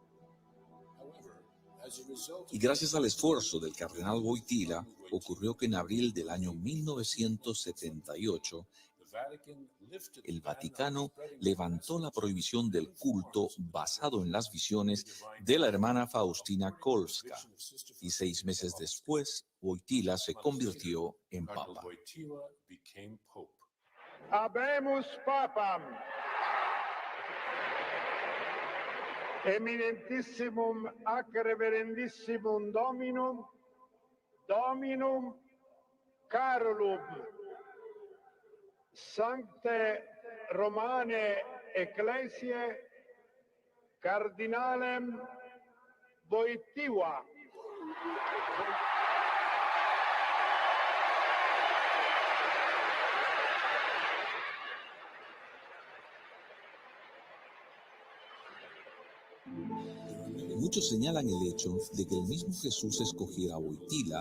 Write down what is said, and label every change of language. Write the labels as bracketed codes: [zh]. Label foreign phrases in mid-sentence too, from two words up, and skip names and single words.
[es] Y gracias al esfuerzo del cardenal Wojtyla, ocurrió que en abril del año 1978, el Vaticano levantó la prohibición del culto basado en las visiones de la hermana Faustina Kowalska, y 6 meses después, Wojtyla se convirtió en papa. [la] Habemus papam, eminentissimum ac reverendissimum Dominum Carolum, Sancte Romane Ecclesiae Cardinalem Wojtyła. [es] Muchos señalan el hecho de que el mismo Jesús escogiera a Wojtyla